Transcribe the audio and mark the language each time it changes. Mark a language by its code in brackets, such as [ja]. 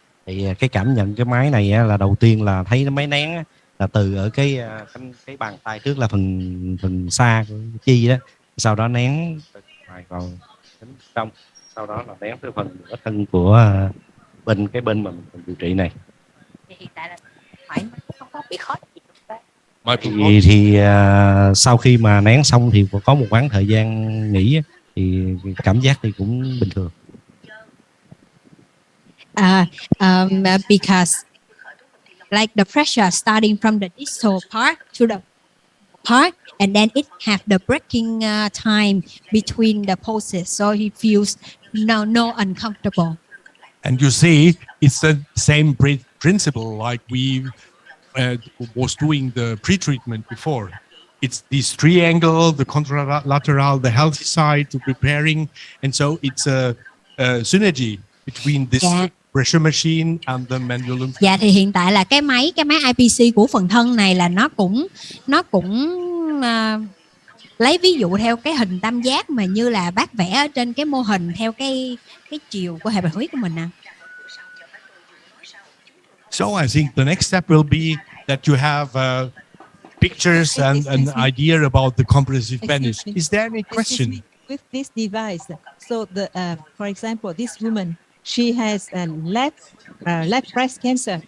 [vi] Thì cái cảm nhận cái máy này là đầu tiên là thấy cái máy nén là từ ở cái bàn tay trước là phần xa của chi đó, sau đó nén ngoài vào đến trong, sau đó là nén tới phần nửa thân của bên mà mình điều trị này. Thì hiện tại là không có bị khó gì thì sau khi mà nén xong thì có một khoảng thời gian nghỉ thì cảm giác thì cũng bình thường. [en] Because like the pressure starting from the distal part to the part, and then it have the breaking time between the pulses, so he feels no uncomfortable. And you see, it's the same principle like we was doing the pre-treatment before. It's this triangle, the contralateral, the healthy side, the preparing, and so it's a synergy between this pressure machine and the manual lymph. [vi] Dạ, thì hiện tại là cái máy IPC của phần thân này là nó cũng lấy ví dụ theo cái hình tam giác mà như là bác vẽ ở trên cái mô hình theo cái chiều của hệ bạch huyết của mình nè. [en] So I think the next step will be that you have pictures and an idea about the compressive bandage. Is there any question? With this device, so for example, this woman, she has left breast cancer.